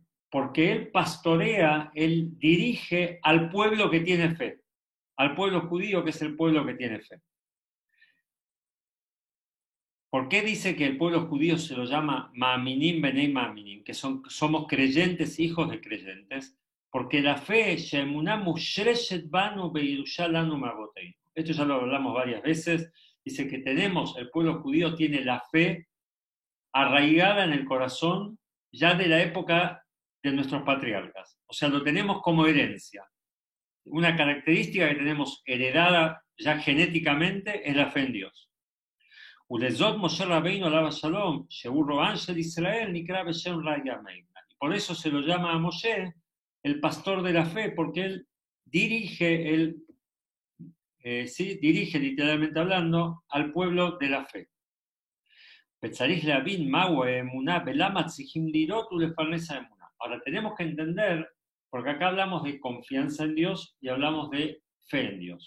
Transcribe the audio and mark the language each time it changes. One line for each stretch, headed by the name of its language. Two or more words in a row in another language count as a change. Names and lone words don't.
Spanish: Porque él pastorea, él dirige al pueblo que tiene fe, al pueblo judío que es el pueblo que tiene fe. ¿Por qué dice que el pueblo judío se lo llama
Hebrew: מאמינים בני מאמינים?
Spanish: Que somos creyentes, hijos de creyentes. Porque la fe,
Hebrew: שהאמונה מושרשת בנו בירושה לנו מאבותינו.
Spanish: Esto ya lo hablamos varias veces. Dice que el pueblo judío tiene la fe arraigada en el corazón ya de la época de nuestros patriarcas. O sea, lo tenemos como herencia. Una característica que tenemos heredada ya genéticamente es la fe en Dios.
Hebrew: ולזאת משה רבינו עליו השלום, שהוא רוען של ישראל, נקרא בשם ריה meimna.
Spanish: Y por eso se lo llama a Moshe el pastor de la fe, porque él dirige, dirige literalmente hablando al pueblo de la fe. Ahora tenemos que entender, porque acá hablamos de confianza en Dios y hablamos de fe en Dios.